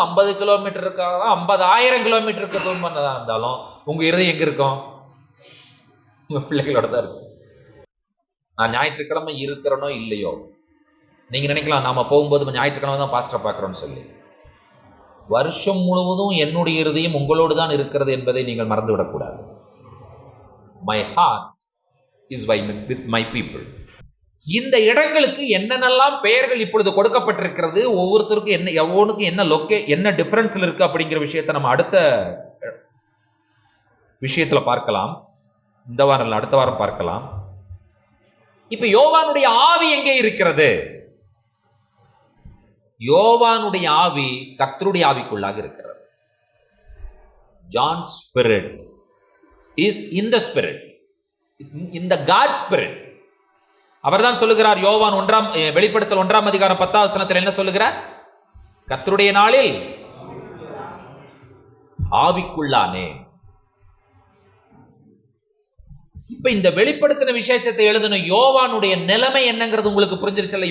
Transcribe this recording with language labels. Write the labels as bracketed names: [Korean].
[Tamil] 50 kilometre இருக்காங்க, 50,000 கிலோமீட்டருக்கு தூரம் பண்ணதான் இருந்தாலும் உங்க இருதயம் எங்க இருக்கும்? உங்க பிள்ளைகளோட தான் இருக்கு. நான் ஞாயிற்றுக்கிழமை இருக்கிறனோ இல்லையோ, நீங்க நினைக்கலாம் நாம போகும்போது ஞாயிற்றுக்கிழமை தான் பாஸ்டரை பார்க்கிறோம்னு சொல்லி. வருஷம் முழுவதும் என்னுடைய இருதயம் உங்களோடு தான் இருக்கிறது என்பதை நீங்கள் மறந்துவிடக்கூடாது. [English] My heart is with my people. [Tamil] இந்த இடங்களுக்கு என்னென்னலாம் பெயர்கள் இப்பொழுது கொடுக்கப்பட்டிருக்கிறது, ஒவ்வொருத்தருக்கும் என்ன, எவ்வளவுக்கு என்ன டிஃபரன்ஸ்ல இருக்கு அப்படிங்கிற விஷயத்தை நம்ம அடுத்த விஷயத்துல பார்க்கலாம். இந்த வாரம் அடுத்த வாரம் பார்க்கலாம். இப்ப யோவானுடைய ஆவி எங்கே இருக்கிறது? யோவானுடைய ஆவி கர்த்தருடைய ஆவிக்குள்ளாக இருக்கிறது. [English] John's spirit is in the spirit, in the God spirit. [Tamil] அவர்தான் சொல்லுகிறார். யோவான் வெளிப்படுத்தல் 1 அதிகாரம் 10 வசனத்தில் என்ன சொல்லுகிறார்? கர்த்தருடைய நாளில் ஆவிக்குள்ளானே. இப்ப இந்த வெளிப்படுத்தின விசேஷத்தை எழுதின யோவானுடைய நிலைமை என்னங்கிறது உங்களுக்கு புரிஞ்சிருச்சல?